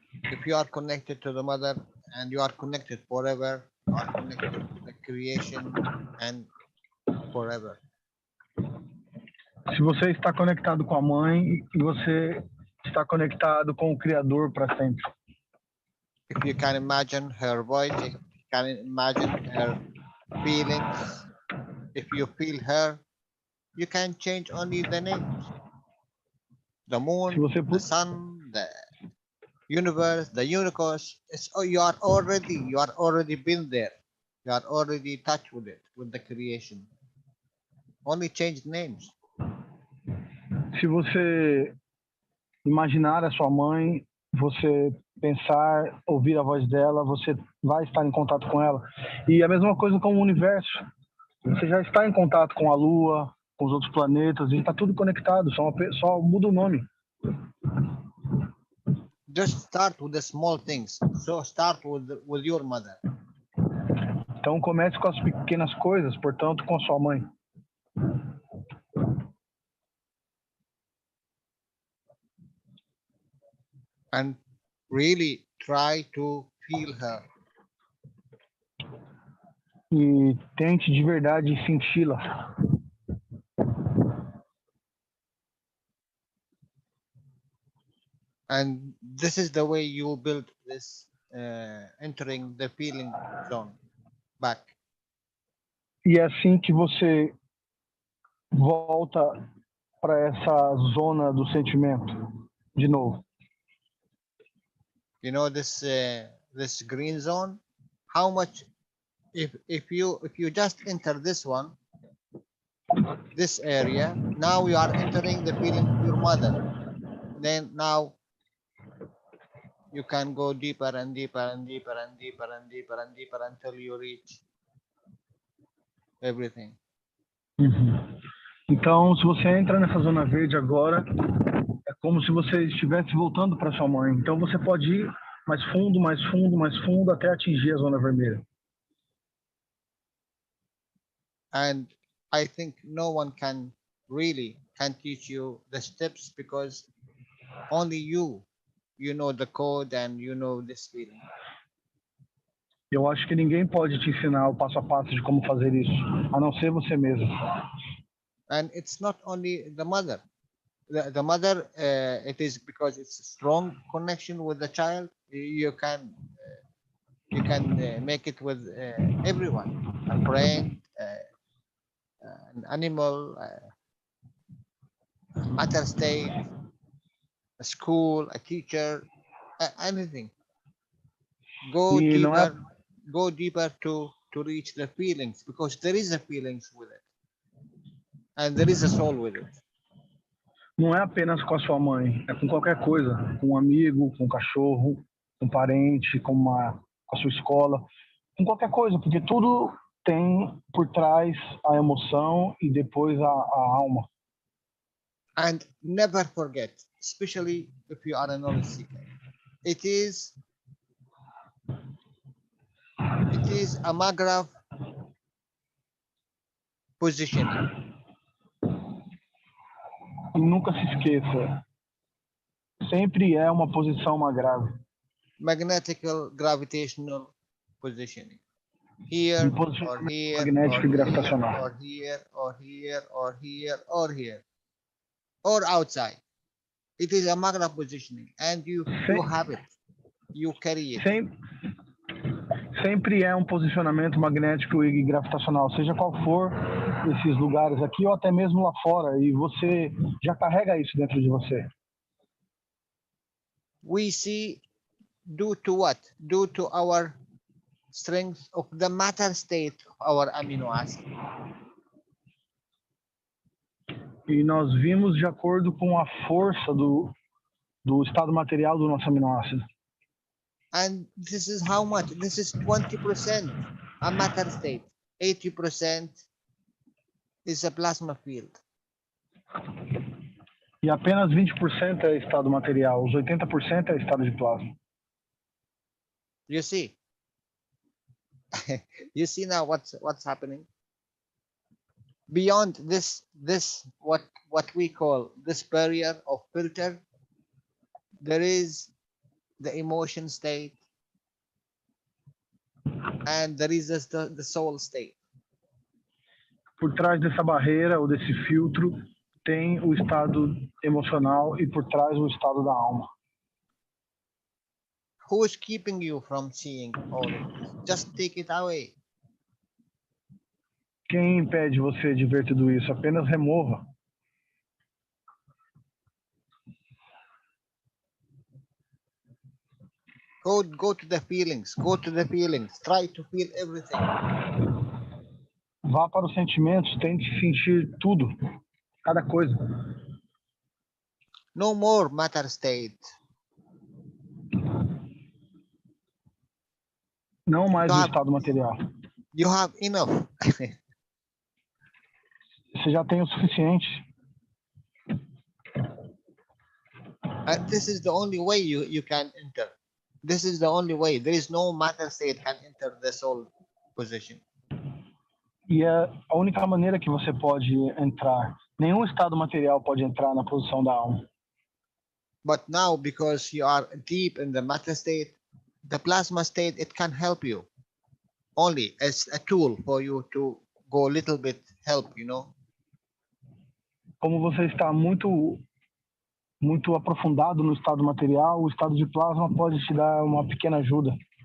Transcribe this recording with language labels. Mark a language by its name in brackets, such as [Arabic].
[English] If you are connected to the mother and you are connected forever, you are connected to the creation and forever. [Portuguese] Se você está conectado com a mãe, você está conectado com o Criador para sempre. [English] If you can imagine her voice, if you can imagine her feelings, if you feel her, you can change only the names. The moon, the sun, the universe, the universe. You are already been there. You are already touched with it, with the creation. Only change names. [Portuguese] Se você imaginar a sua mãe, você pensar, ouvir a voz dela, você vai estar em contato com ela. E a mesma coisa com o universo. Você já está em contato com a Lua, com os outros planetas, e está tudo conectado, só muda o nome. [English] Just start with the small things. So start with your mother. [Portuguese] Então comece com as pequenas coisas, portanto, com a sua mãe. [English] And really try to feel her. [Portuguese] E tente de verdade senti-la. [English] And this is the way you build this entering the feeling zone back. [Portuguese] E é assim que você volta para essa zona do sentimento de novo. [English] You know this this green zone? How much if you just enter this one, this area, now you are entering the feeling of your mother. Then now you can go deeper and deeper and deeper and deeper and deeper and deeper until you reach everything. Uhum. [Portuguese] Então, se você entra nessa zona verde agora, é como se você estivesse voltando para sua mãe. Então, você pode ir mais fundo, mais fundo, mais fundo, até atingir a zona vermelha. [English] And I think no one can teach you the steps, because only you know the code and you know this feeling. [Portuguese] Eu acho que ninguém pode te ensinar o passo a passo de como fazer isso, a não ser você mesmo. [English] And it's not only the mother. The mother, it is because it's a strong connection with the child. You can make it with everyone, a friend, an animal, a matter state, a school, a teacher, anything. Go [Portuguese] E não é, [English] deeper to reach the feelings, because there is a feelings with it, and there is a soul with it. [Portuguese] não é apenas com a sua mãe, é com qualquer coisa, com um amigo, com um cachorro, com um parente, com a sua escola, com qualquer coisa, porque tudo tem por trás a emoção e depois a alma. [English] And never forget, especially if you are a knowledge seeker, it is a magraph positioning. [Portuguese] E nunca se esqueça, sempre é uma posição grave. [English] Magnetical gravitational positioning. Here, or here, [Portuguese] magnético e gravitacional. [English] or here, or here, or here, or here, or outside. It is a magraph positioning, and you have it. You carry it. [Portuguese] Sempre é um posicionamento magnético e gravitacional, seja qual for esses lugares aqui ou até mesmo lá fora, e você já carrega isso dentro de você. [English] We see due to what? Due to our strength of the matter state of our amino acid. [Portuguese] E nós vimos de acordo com a força do estado material do nosso aminoácido. [English] And this is how much? This is 20% a matter state. 80% is a plasma field. [Portuguese] E apenas 20% é estado material, os 80% é estado de plasma. [English] You see? You see now what's happening? Beyond this what we call this barrier of filter, there is the emotion state, and there is the soul state. [Portuguese] Por trás dessa barreira ou desse filtro tem o estado emocional e por trás o estado da alma. [English] Who is keeping you from seeing all of this? Just take it away. [Portuguese] Quem impede você de ver tudo isso? Apenas remova. [English] Go to the feelings. Go to the feelings. Try to feel everything. [Portuguese] Vá para os sentimentos, tente sentir tudo, cada coisa. [English] No more matter state. [Portuguese] Não mais o estado material. [English] You have enough. [Portuguese] Você já tem o suficiente. [English] And this is the only way you can enter. This is the only way. There is no matter state can enter the soul position. [Portuguese] E é a única maneira que você pode entrar. Nenhum estado material pode entrar na posição da alma. [English] But now, because you are deep in the matter state, the plasma state, it can help you. Only as a tool for you to go a little bit help, you know. [Portuguese] Como você está muito aprofundado no estado material, o estado de plasma pode te dar uma pequena ajuda.